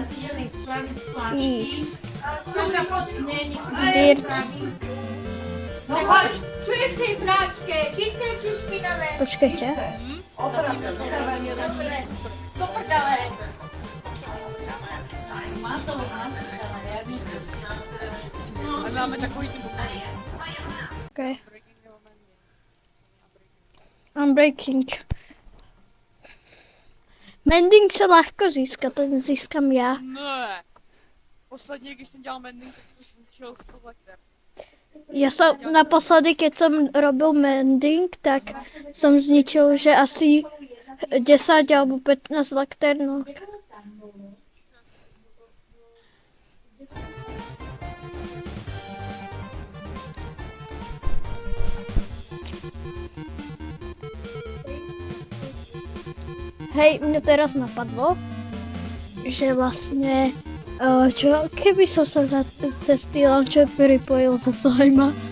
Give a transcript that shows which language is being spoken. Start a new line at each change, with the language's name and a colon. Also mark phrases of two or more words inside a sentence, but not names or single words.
Czech: Níž. Dirt.
Slovak: Čo je v tej práčke? Čisté či špinavé? Počkajte. Do prdele.
Czech: A my máme takový typ.
English: Okay. Unbreaking.
Slovak: Mending se ľahko získa, ten získam já.
Czech: Ne. Posledně, když jsem dělal mending, tak jsem zničil 100 lekter.
Slovak: Ja som naposledy, keď som robil mending, tak som zničil, že asi 10 alebo 15 lakternok. Hej, mne teraz napadlo, že vlastne, čo keby som sa cez tý launcher pripojil zo Slima?